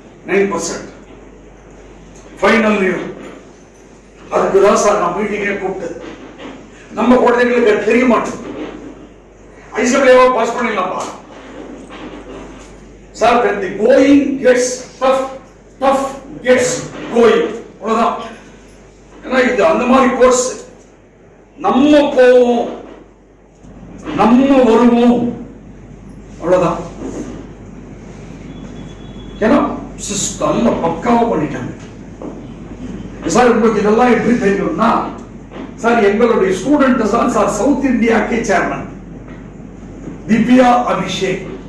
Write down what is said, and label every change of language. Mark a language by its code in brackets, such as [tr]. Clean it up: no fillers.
[ta] 9% final year. அதுக்குதான் sir நான் மீட்டிங்கே கூப்பிட்டது. நம்ம குழந்தைங்களுக்கு தெரிய மாட்டேங்குது. ஐசபிளேவா pass பண்ணிடலாம்ப்பா sir. [en] when the going gets tough gets going. [ta] அவ்வளவுதான். ஏன்னா இது அந்த மாதிரி கோர்ஸ். நம்ம போவோம், நம்ம வருவோம், அவ்வளவுதான். ஏன்னா நல்ல பக்காவா பண்ணிட்டாங்க சார். உங்களுக்கு இதெல்லாம் எப்படி தெரியும்னா சார், எங்களுடைய ஸ்டூடெண்ட் தான் sir south இந்தியாக்கே chairman Divya Abhishek.